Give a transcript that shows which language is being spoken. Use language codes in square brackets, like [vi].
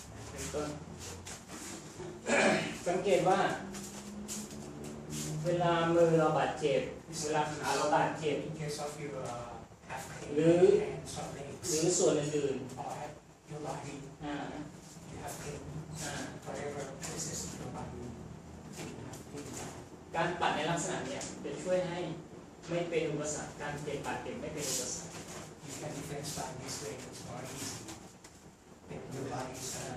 [th] เป็นต้น สังเกตว่าเวลามือเราบาดเจ็บเวลาขาเราบาดเจ็บ [en] in case of your have pain [th] หรือ [en] hands or legs [th] หรือส่วนอื่น [en] or have your body ๆ you have pain whatever places in your body you have pain [th] การปัดในลักษณะเนี้ยจะช่วยให้ไม่เป็นอุปสรรคการเจ็บบาดเจ็บไม่เป็นอุปสรรค [en] you can defend by this way it's more easy when your body is